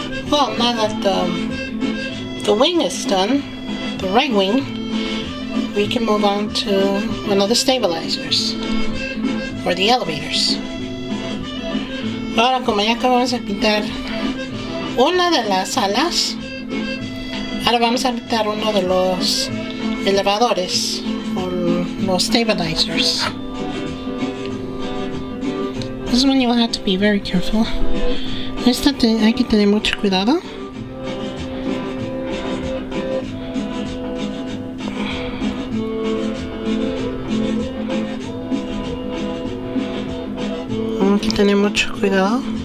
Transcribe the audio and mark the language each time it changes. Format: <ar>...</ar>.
<en>Well, now that the wing is done, the right wing, we can move on to one of the stabilizers, or the elevators.</en> <es>Ahora, como ya acabamos de pintar una de las alas, ahora vamos a pintar uno de los elevadores, o los stabilizers.</es> <en>This one you'll have to be very careful.</en> <es>Esta hay que tener mucho cuidado. Hay que tener mucho cuidado.</es>